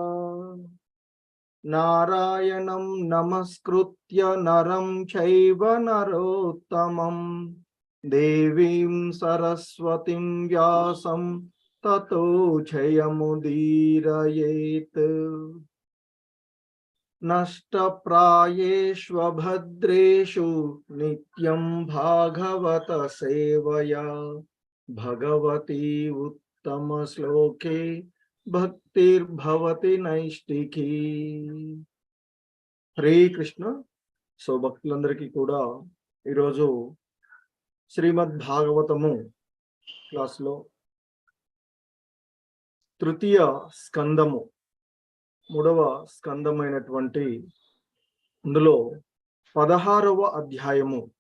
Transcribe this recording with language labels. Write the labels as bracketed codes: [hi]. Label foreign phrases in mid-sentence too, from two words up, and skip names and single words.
[sa] नारायणं नमस्कृत्य नरं चैव नरोत्तमं देवीं सरस्वतीं व्यासं ततो जयमुदीरयेत्। नष्टप्रायेष्वभद्रेषु नित्यं भागवत सेवया भगवती उत्तमश्लोके భక్తిర్భవతి నైష్టికి. [te] హరే కృష్ణ. సో భక్తులందరికీ కూడా ఈరోజు శ్రీమద్ భాగవతము క్లాస్లో తృతీయ స్కందము 3వ స్కందమైనటువంటి అందులో 16వ అధ్యాయము